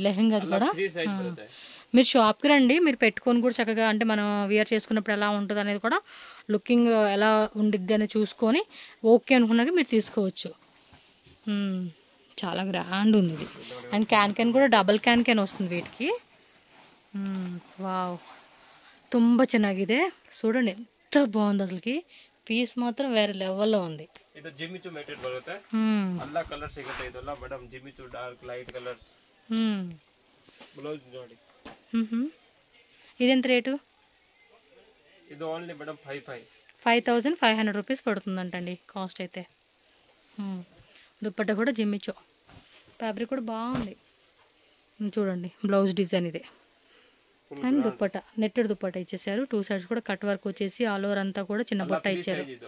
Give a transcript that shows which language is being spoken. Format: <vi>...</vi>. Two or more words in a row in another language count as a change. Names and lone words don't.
<te>లెహంగా కూడా మీరు షాప్కి రండి, మీరు పెట్టుకొని కూడా చక్కగా, అంటే మనం వేర్ చేసుకున్నప్పుడు ఎలా ఉంటుంది అనేది కూడా లుకింగ్ ఎలా ఉండిద్ది అనేది చూసుకొని ఓకే అనుకున్నాక మీరు తీసుకోవచ్చు. చాలా గ్రాండ్ ఉంది ఇది. అండ్ క్యాన్ కూడా డబల్ క్యాన్ వస్తుంది వీటికి.</te> <kn>వావ్ ತುಂಬ ಚೆನ್ನಾಗಿದೆ.</kn> <te>చూడండి ఎంత బాగుంది అసలుకి. పీస్ మాత్రం వేరే లెవెల్లో ఉంది.</te> <kn>ಇದು ಜಿಮ್ಮಿಚು ಮೆಟೀರಿಯಲ್ ಬರುತ್ತೆ. ಎಲ್ಲ ಕಲರ್ ಸಿಗುತ್ತೆ. ಇದೆಲ್ಲ ಮೇಡಮ್ ಜಿಮ್ಮಿಚು</kn> <en>dark light colours.</en> <kn>ಬ್ಲೌಸ್ ನೋಡಿ.</kn> <te>ఇదెంత రేటు? ఇది ఓన్లీ మేడం 5500 రూపీస్ పడుతుందంటండి కాస్ట్ అయితే. దుప్పట్టా కూడా జిమ్మిచో. ఫ్యాబ్రిక్ కూడా బాగుంది. చూడండి బ్లౌజ్ డిజైన్ ఇదే. అండ్ దుప్పట్టా నెట్టెడ్ దుప్పట్టా ఇచ్చేసారు. 2 సైడ్స్ కూడా</te> <en>cut work</en> <te>వచ్చేసి</te> <en>all over</en> <te>అంతా కూడా చిన్న బుట్ట ఇచ్చారు.</te>